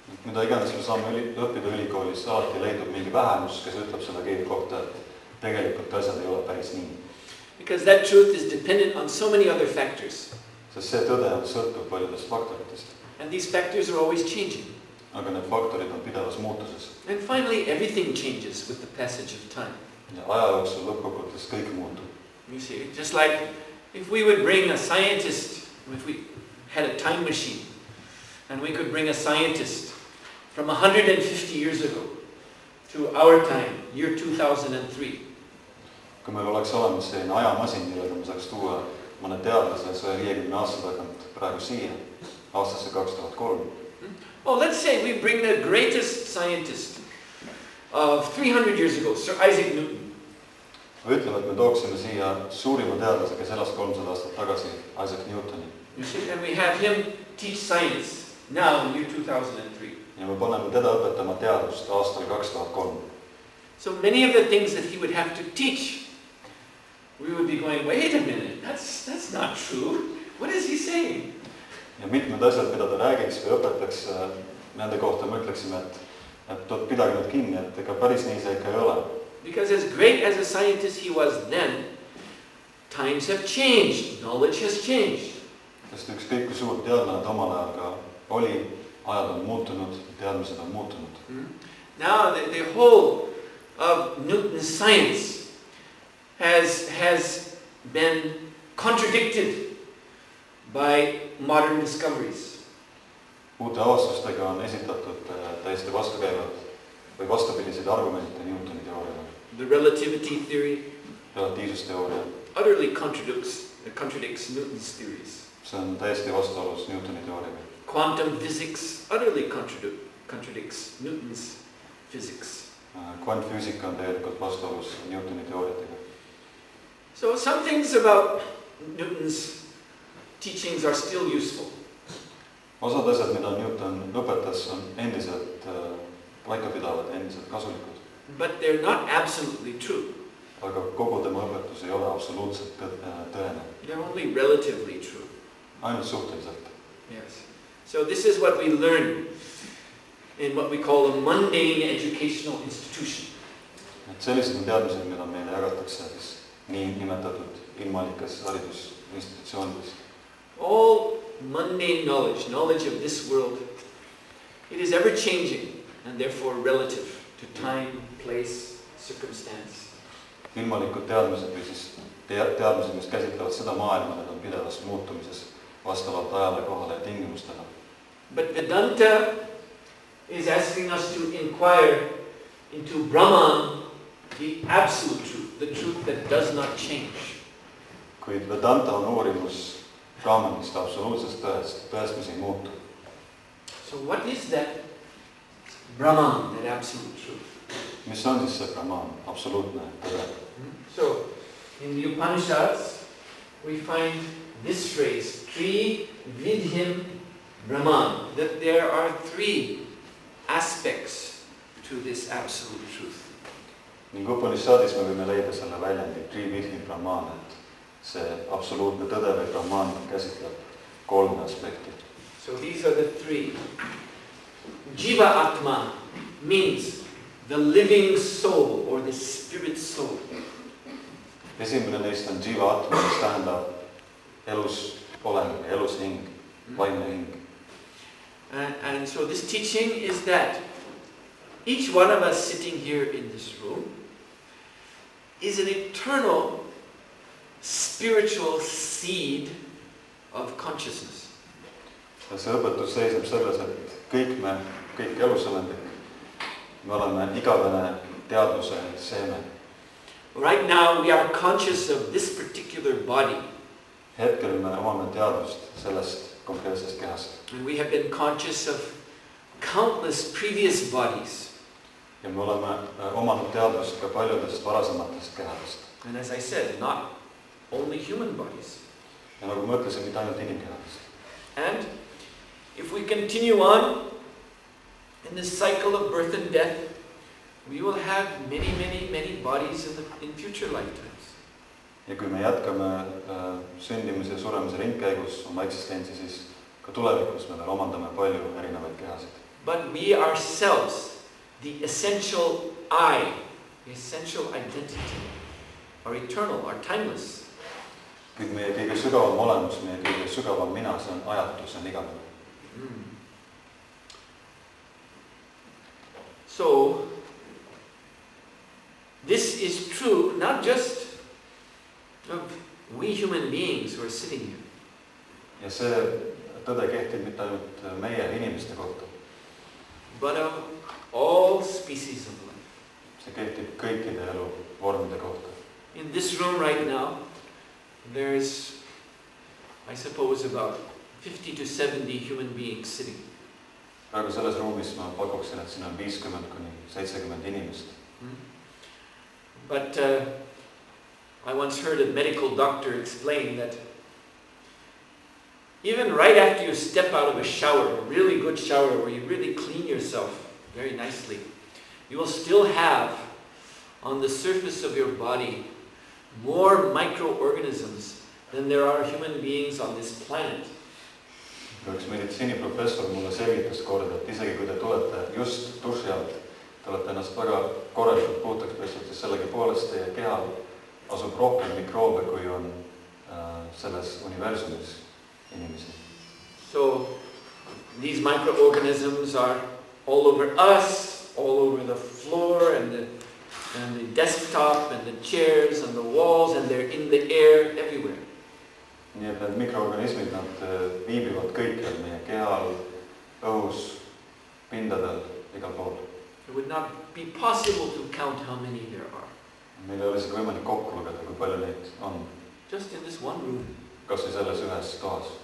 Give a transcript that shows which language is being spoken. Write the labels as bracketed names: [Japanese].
[Estonian] Mida iganes me saame õppida ülikoolis, alati leidub mingi vähemus, kes ütleb selle keegi kohta, et tegelikult asjad ei ole päris nii. [English] Because that truth is dependent on so many other factors. [Estonian] Sest see tõde sõltub paljudest faktoritest. [English] And these factors are always changing. [Estonian] Aga need faktorid on pidevas muutuses. [English] And finally, everything changes with the passage of time. [Estonian] Ja aja jooksul lõppkokkuvõttes kõik muutub. [English] You see, just like if we would bring a scientist, if we had a time machine, and we could bring a scientist from 150 years ago to our time, year 2003. [Estonian] Kui meil oleks olemas selline ajamasin, millega me saaks tuua mõne teadlase 150 aasta tagant praegu siia, aastasse 2003. [English] Well, let's say we bring the greatest scientist of 300 years ago, Sir Isaac Newton. [Estonian] Ütleme, et me tooksime siia suurima teadlase, kes elas 300 aastat tagasi, Isaac Newtoni. [English] You see, and we have him teach science now in year 2003. [Estonian] Ja me paneme teda õpetama teadust aastal 2003. [English] So many of the things that he would have to teach, we would be going, wait a minute, that's not true. What is he saying? [Estonian] Ja mitmed asjad, mida ta räägiks või õpetaks, nende kohta me ütleksime, et pidage nüüd kinni, et ega päris nii see ikka ei ole. [English] Because as great as a scientist he was then, times have changed, knowledge has changed. [Estonian] Sest ükskõik kui suur teadlane ta omal ajal ka oli, ajad on muutunud, teadmised on muutunud. [English] Now the whole of Newton's science has been contradicted by modern discoveries. [Estonian] Uute avastustega on esitatud täiesti vastukäivad või vastupidiseid argumente Newtoni teooriale. [English] The relativity theory [Estonian] relatiivsusteooria [English] utterly contradicts Newton's theories. [Estonian] See on täiesti vastuolus Newtoni teooriaga. [English] Quantum physics utterly contradicts Newton's physics. [Estonian] Kvantfüüsika on tegelikult vastuolus Newtoni teooriatega. [English] So some things about Newton's teachings are still useful. [Estonian] Osad asjad, mida Newton õpetas, on endiselt paikapidavad, endiselt kasulikud. [English] But they're not absolutely true. [Estonian] Aga kogu tema õpetus ei ole absoluutselt tõene. [English] They're only relatively true. [Estonian] Ainult suhteliselt. [English] Yes. So this is what we learn in what we call a mundane educational institution. [Estonian] Et sellised on teadmised, mida meile jagatakse siis nii nimetatud ilmalikas haridusinstitutsioonides. [English] All mundane knowledge of this world, it is ever changing and therefore relative to time, place, circumstance. [Estonian] Ilmalikud teadmised või siis teadmised, mis käsitlevad seda maailma, need on pidevas muutumises vastavalt ajale, kohale ja tingimustele. [English] But Vedanta is asking us to inquire into Brahman, the absolute truth, the truth that does not change. [Estonian] Kuid Vedanta on uurimus Brahmanist, absoluutsest tõest, tõest, mis ei muutu. [English] So what is that Brahman, that absolute truth? [Estonian] Mis on siis see Brahman, absoluutne tõde? [English] So in the Upanishads we find this phrase, Tri Vidhim Brahman, that there are three aspects to this absolute truth. [Estonian] Ning Upanishadis me võime leida selle väljendi Tri Vidhim Brahman, et see absoluutne tõde või Brahman käsitleb kolme aspekti. [English] So these are the three. Jiva Atma means the living soul or the spirit soul. [Estonian] Esimene neist on Jiva Atma, mis tähendab elus oleng, elus hing, vaimne hing. [English] And so this teaching is that each one of us sitting here in this room is an eternal spiritual seed of consciousness. [Estonian] See õpetus seisneb selles, et kõik elusolendid, me oleme igavene teadvuse seeme. [English] Right now we are conscious of this particular body. [Estonian] Hetkel me omame teadvust sellest konkreetsest kehast. [English] And we have been conscious of countless previous bodies. [Estonian] Ja me oleme omanud teadvust ka paljudest varasematest kehadest. [English] And as I said, not only human bodies. [Estonian] Ja nagu ma ütlesin, mitte ainult inimkehadest. [English] And if we continue on in this cycle of birth and death, we will have many bodies in future lifetimes. [Estonian] Ja kui me jätkame sündimise ja suremise ringkäigus oma eksistentsi, siis ka tulevikus me veel omandame palju erinevaid kehasid. [English] But we ourselves, the essential I, the essential identity, are eternal, are timeless. [Estonian] Kuid meie kõige sügavam olemus, meie kõige sügavam mina, see on ajatu, see on igavene. [English] So, this is true not just of we human beings who are sitting here. [Estonian] Ja see tõde kehtib mitte ainult meie inimeste kohta. [English] But of all species of life. [Estonian] See kehtib kõikide eluvormide kohta. [English] In this room right now, there is, I suppose, about 50 to 70 human beings sitting. [Estonian] Praegu selles ruumis ma pakuksin, et siin on 50 kuni 70 inimest. [English] But I once heard a medical doctor explain that even right after you step out of a shower, a really good shower where you really clean yourself very nicely, you will still have on the surface of your body more microorganisms than there are human beings on this planet. [Estonian] Üks meditsiiniprofessor mulle selgitas kord, et isegi kui te tulete just duši alt, te olete ennast väga korralikult puhtaks pestud, siis sellegipoolest teie kehal asub rohkem mikroobe, kui on selles universumis inimesi. [English] So these microorganisms are all over us, all over the floor and the desktop and the chairs and the walls, and they're in the air everywhere. [Estonian] Nii et need mikroorganismid, nad viibivad kõikjal meie kehal, õhus, pindadel, igal pool. [English] It would not be possible to count how many there are. [Estonian] Meil ei ole isegi võimalik kokku lugeda, kui palju neid on. [English] Just in this one room. [Estonian] Kas või selles ühes toas.